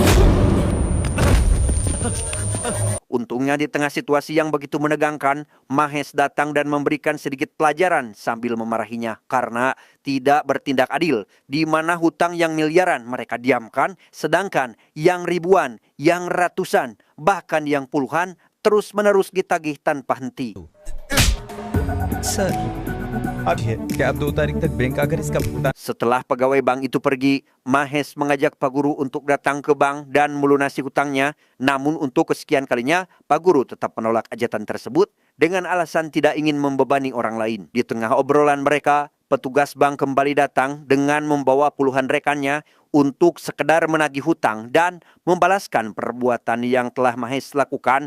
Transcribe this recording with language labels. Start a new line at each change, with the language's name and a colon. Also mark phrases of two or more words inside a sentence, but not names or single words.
Indonesian: Untungnya di tengah situasi yang begitu menegangkan, Mahes datang dan memberikan sedikit pelajaran sambil memarahinya karena tidak bertindak adil, di mana hutang yang miliaran mereka diamkan, sedangkan yang ribuan, yang ratusan, bahkan yang puluhan terus-menerus ditagih tanpa henti.
Hindi: सर अब ये क्या आप 2 तारीख तक बैंक आकर इसका भुगतान
Indonesian: Setelah pegawai bank itu pergi, Mahes mengajak Pak Guru untuk datang ke bank dan melunasi hutangnya. Namun untuk kesekian kalinya, Pak Guru tetap menolak ajatan tersebut dengan alasan tidak ingin membebani orang lain. Di tengah obrolan mereka, petugas bank kembali datang dengan membawa puluhan rekannya untuk sekedar menagih hutang dan membalaskan perbuatan yang telah Mahes lakukan.